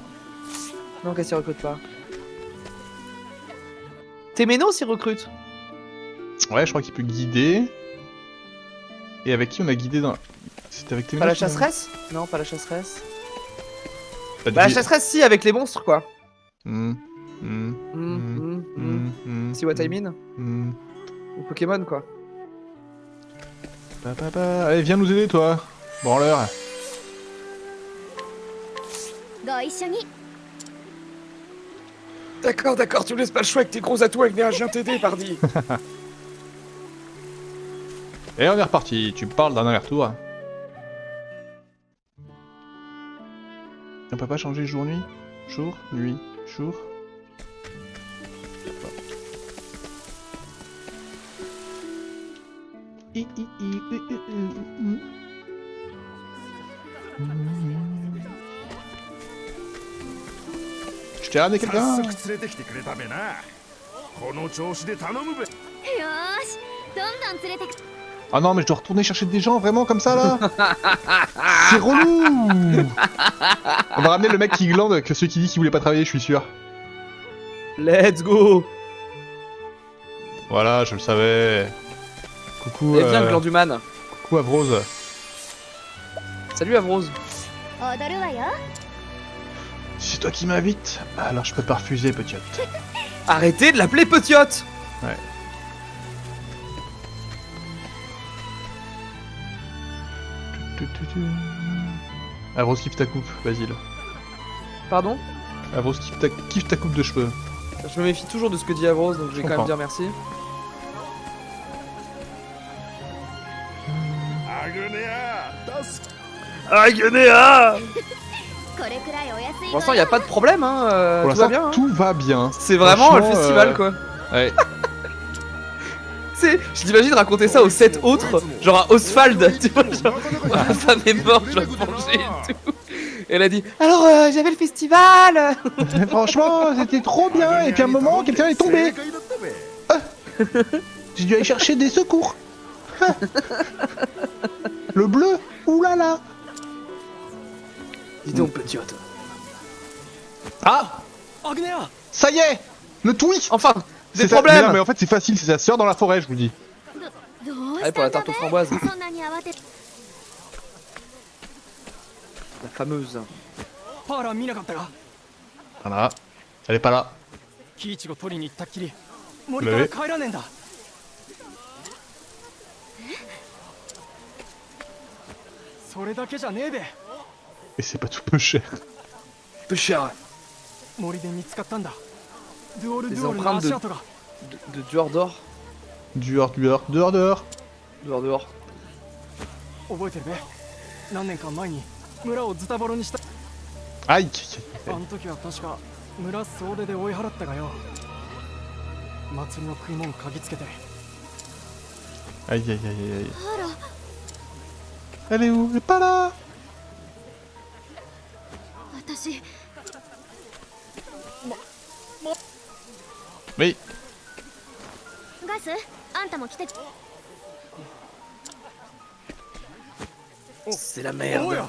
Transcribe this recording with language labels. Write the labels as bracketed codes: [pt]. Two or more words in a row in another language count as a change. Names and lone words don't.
[fr] Non, Casti recrute pas. Téménos il recrute. Ouais, je crois qu'il peut guider. Et avec qui on a guidé dans... C'était avec tes Pas la monstres, chasseresse? Non, pas la chasseresse. T'as Bah la dit- chasseresse si, avec les monstres quoi. [en] See what I mean? [fr] Ou Pokémon, quoi. Allez, viens nous aider, toi. Branleur. [ja] ご一緒に [fr] D'accord, d'accord, tu me laisses pas le choix avec tes gros atouts avec je viens t'aider, pardi. Et on est reparti. Tu me parles d'un aller-retour. On peut pas changer jour-nuit? Jour, nuit, jour. Je t'ai ramené quelqu'un? [ja] 早速連れてきてくれたべな。この調子で頼むべ。よーしどんどん連れてく [fr] Ah non, mais je dois retourner chercher des gens vraiment comme ça là. C'est relou. On va ramener le mec qui glande que celui qui dit qu'il voulait pas travailler, je suis sûr. [en] Let's go. [fr] Voilà, je le savais. Coucou, Eh bien, Glanduman. coucou Avrose. Salut, Avrose. [ja] 踊るわよ [fr] Si c'est toi qui m'invites, alors je peux pas refuser, petite. Arrêtez de l'appeler Petiote. Ouais. Avrose kiffe ta coupe, Basile. Pardon? Avrose kiffe ta coupe de cheveux. Je me méfie toujours de ce que dit Avrose, donc je vais quand même comprends. dire merci. [ja] アグネア。助け。 Aguenea. これくらいお安い [fr] Pour l'instant, y a pas de problème, hein. Pour Tout va l'instant, bien. Hein. tout va bien. C'est vraiment le Franchement, festival, quoi. Ouais. C'est, je t'imagine raconter ça aux 7 autres, genre à Oswald, tu vois, genre, ma femme est morte, je dois me venger et tout. Et elle a dit, alors j'avais le festival. Mais franchement, c'était trop bien. Et puis à un moment, quelqu'un est tombé. [ja] 正解だったべ。 [fr] J'ai dû aller chercher des secours. Le bleu, oulala. Dis donc, Petiote. Ah, ça y est, le tweet. Enfin, des C'est problèmes. mais non, mais en fait, c'est facile, c'est sa sœur dans la forêt, je vous le dis. [ja] どう [fr] Allez, [ja] し [fr] pour [ja] た [fr] la [ja] んだ [fr] tarte aux [ja] べ [fr] framboises, [ja] そんなに慌て [fr] la fameuse. [ja] パーラ見なかったが [fr] Voilà. Elle est pas là. [ja] キイチゴ取りに行ったっきり森から帰らねえんだそれだけじゃねえべ [fr] Et c'est pas tout peu cher. Peu cher. [ja] 森で見つかったんだドゥオル [fr] Les [ja] ドゥオルの [fr] empreintes [ja] 足跡が [fr] de dehors d'or. Dehors, dehors, dehors, dehors. Dehors dehors. [ja] 覚えてるべ何年か前に村をズタボロにした [fr] Aïe. [ja] あの時は確か村総出で追い払ったがよ祭りの食い物嗅ぎつけて [fr] Aïe, aïe, aïe, aïe, aïe. [ja] あら [fr] Elle est où? Elle est pas là. [ja] 私 [fr] Oui. [ja] ガスあんたも来て [fr] C'est la [ja] おう [fr] merde. [ja] や